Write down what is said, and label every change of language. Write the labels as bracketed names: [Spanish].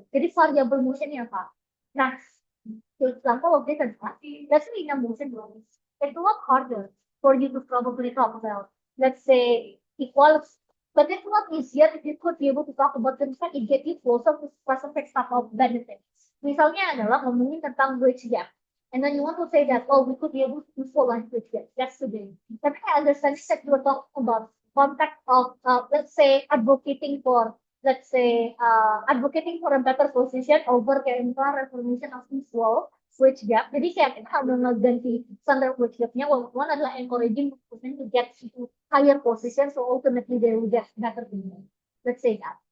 [Indonesian] Jadi variable motion ya Pak. [English] Nah, for example of this adalah, let's say in a motion it's a lot harder for you to probably talk about, let's say, equality. But it's not easier if you could be able to talk about things that it get you closer to specific type of benefits. [Indonesian] Misalnya adalah ngomongin tentang wage gap. [English] And then you want to say that, oh, we could be able to equalize wage gap. That's the thing. [Indonesian] Tapi [English] I understand that you're talking about context of, let's say, advocating for a better position over [Indonesian] kayak misalnya [English] reformation of equal wage gap. [Indonesian] Jadi kayak kita udah ngeganti [English] standard wage gapnya, one [Indonesian] adalah [English] encouraging person to get to higher position, so ultimately they will get better payment. Let's say that.